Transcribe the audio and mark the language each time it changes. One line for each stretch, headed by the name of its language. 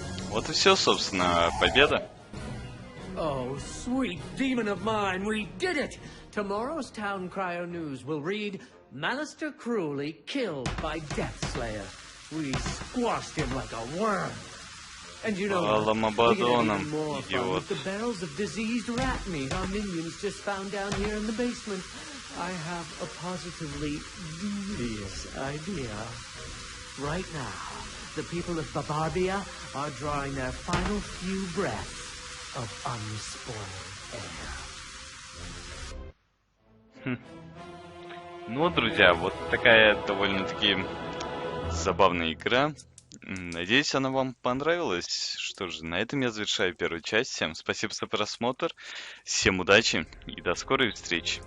Russian: Вот и все, собственно, победа.
English: Oh, sweet demon of mine, we did it! Tomorrow's town cryo news will read, Manister cruelly killed by Deathslayer. We squashed him like a worm. And you know, we're gonna have even more fun with the barrels of diseased rat meat our minions just found down here in the basement. I have a positively devious idea. Right now, the people of Babarbia are drawing their final few breaths of unspoiled air.
Russian: Ну, друзья, вот такая довольно-таки забавная игра. Надеюсь, она вам понравилась. Что же, на этом я завершаю первую часть. Всем спасибо за просмотр, всем удачи и до скорой встречи.